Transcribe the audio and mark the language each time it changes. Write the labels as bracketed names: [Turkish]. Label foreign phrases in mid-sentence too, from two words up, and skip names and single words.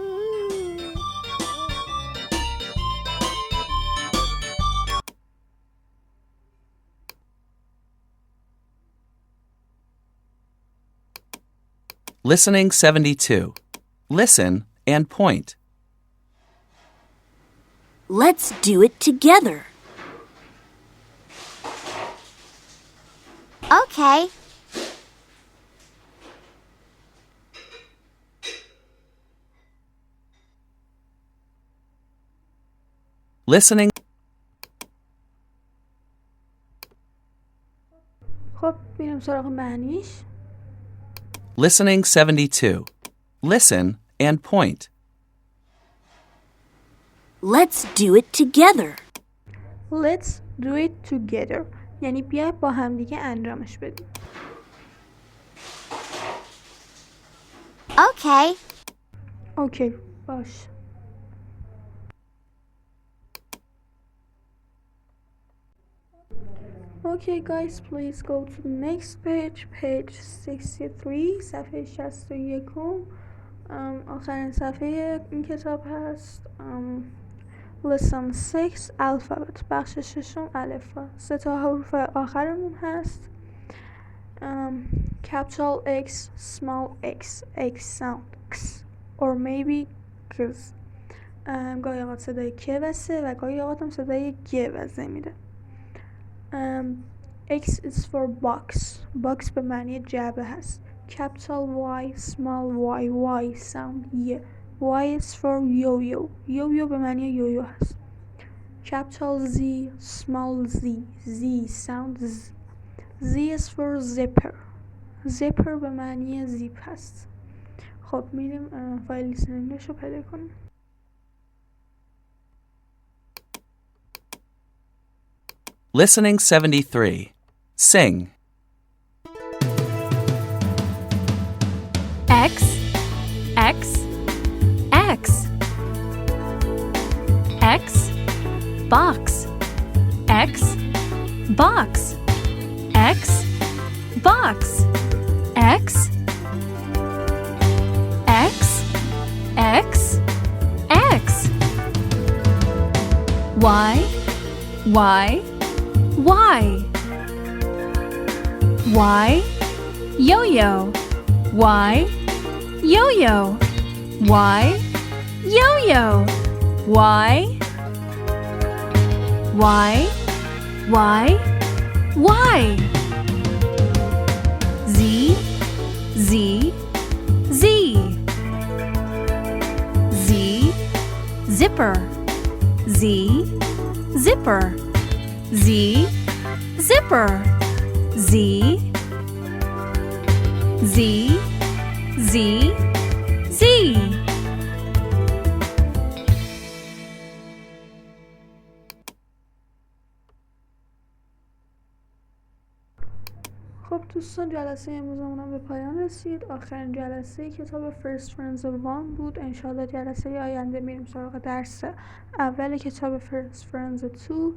[English] Listening 72. Listen and point. Let's do it together. Okay. Listening. [Persian] خب بینیم سراغ معنیش. [English] Listening 72. Listen and point. Let's do it together. Let's do it together [Persian] یعنی بیا با هم دیگه انجامش بدیم. [English] Okay. [Persian] اوکی باش. [English] Okay guys, please go to the next page, page 63, [Persian] صفحه 61. آخرین صفحه این کتاب هست. [English] lesson 6 alphabet [Persian] بخش ششم الفبا. 3 تا حروف آخرمون هست. [English] capital X, small x, X sound X or maybe X. [Persian] گاهی اوقات صدای که و سه و گاهی اوقات هم صدای گ و ز میده. [English] X is for box. box [Persian] به معنی جعبه هست. [English] capital Y, small y, Y sound ی. Y is for yo-yo. yo-yo [Persian] به معنی یویو هست. [English] capital Z, small z, Z sound z. Z is for zipper. zipper [Persian] به معنی زیپ هست. خب میریم فایل لیسنینگش رو پیدا کنیم. [English] Listening 73. Sing. X, X, X. X, box. X, box. X, box. X, X, X, X. Y, Y, Y. Y, yo-yo. Y, yo-yo. Y, yo-yo. Y, Y, Y, Y. Z, Z, Z. Z, zipper. Z, zipper. Z, zipper. Z, Z, Z, Z. [Persian] خب دوستان جلسه امروزمون هم به پایان رسید. آخرین جلسه کتاب First Friends of One بود. انشالله جلسه آینده میریم سراغ درس اول کتاب First Friends 2.